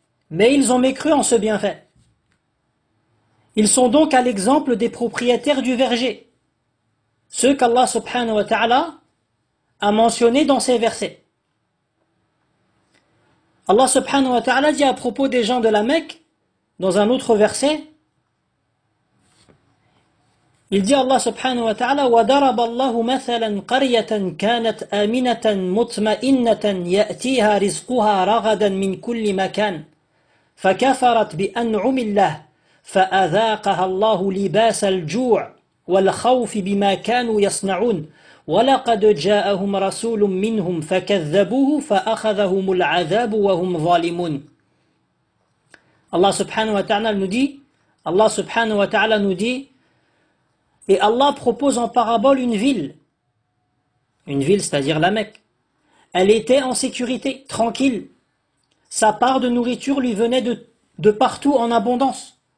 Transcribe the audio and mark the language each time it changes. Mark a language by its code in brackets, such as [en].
[fr] Mais ils ont mécru en ce bienfait. Ils sont donc à l'exemple des propriétaires du verger, ceux qu'Allah subhanahu wa ta'ala a mentionnés dans ces versets. Allah subhanahu wa ta'ala dit à propos des gens de la Mecque dans un autre verset: Il dit [ar] Allah subhanahu wa ta'ala, وَدَرَبَ اللَّهُ مَثَلًا قَرْيَةً كَانَتْ آمِنَةً مُطْمَئِنَّةً يَأْتِيهَا رِزْقُهَا رَغَدًا مِنْ كُلِّ مَكَانٍ فَكَفَرَتْ بِأَنْعُمِ اللَّهِ فَأَذَاقَهَا اللَّهُ لِبَاسَ الْجُوعِ وَالْخَوْفِ بِمَا كَانُوا يَصْنَعُونَ وَلَقَدْ جَاءَهُمْ رَسُولٌ مِّنْهُمْ فَكَذَّبُوهُ فَأَخَذَهُمُ الْعَذَابُ وَهُمْ ظَالِمُونَ. [fr] Allah subhanahu wa ta'ala nous dit, Allah subhanahu wa ta'ala nous dit, et Allah propose en parabole une ville c'est-à-dire la Mecque. Elle était en sécurité, tranquille. Sa part de nourriture lui venait de partout en abondance.